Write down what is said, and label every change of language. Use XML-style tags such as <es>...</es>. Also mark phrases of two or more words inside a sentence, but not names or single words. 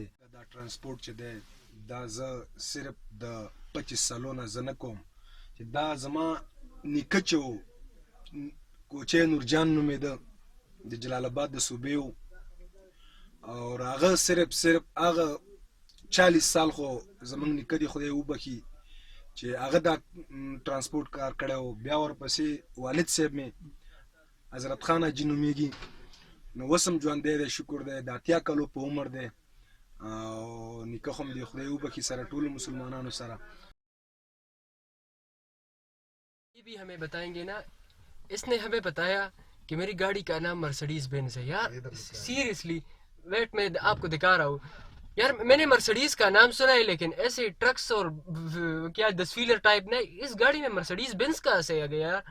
<ps>دا ټرانسپورټ چې دی دا زه صرف د 25 سالو نه زه نه کوم، چې دا زما نیکه چې و کوچی نورجان نومېده، د جلال آباد د صوبې و، او هغه صرف هغه 40 سال خو زموږ نیکه دی خدای وبخي چې هغه دا ټرانسپورټ کار کړی و. بیا ورپسې والد صاحب مې حضرت خان حاجي نومېږي، نو اوس هم ژوندی دی، شکر دی، د 80 کلو په عمر دی، او نیکه خو هم دی خدای وبخي سره ټولو مسلمانانو سره.</ps> <ur>یہ بھی ہمیں بتائیں گے نا، اس نے ہمیں بتایا کہ میری گاڑی کا نام مرسڈیز بینز ہے یار،</ur> <en>seriously wait</en> <ur>میں آپ کو دکھا رہا ہوں یار، میں نے مرسڈیز کا نام سنا ہے لیکن ایسے ٹرکس اور کیا 10</ur> <en>wheeler type</en> <ur>نہیں، اس گاڑی میں مرسڈیز بینز کہاں سے آ گیا یار.</ur>